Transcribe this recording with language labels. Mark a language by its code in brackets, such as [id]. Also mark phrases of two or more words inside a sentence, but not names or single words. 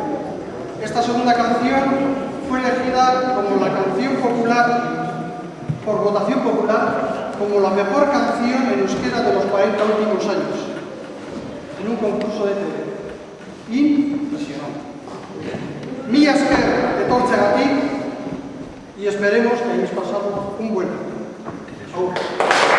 [es] Esta segunda canción fue elegida como la canción popular, por votación popular, como la mejor canción en euskera de los 40 últimos años, en un concurso de TV. Impresionante. [eu] Mila esker etortzeagatik [es] y esperemos que hayáis pasado un buen rato.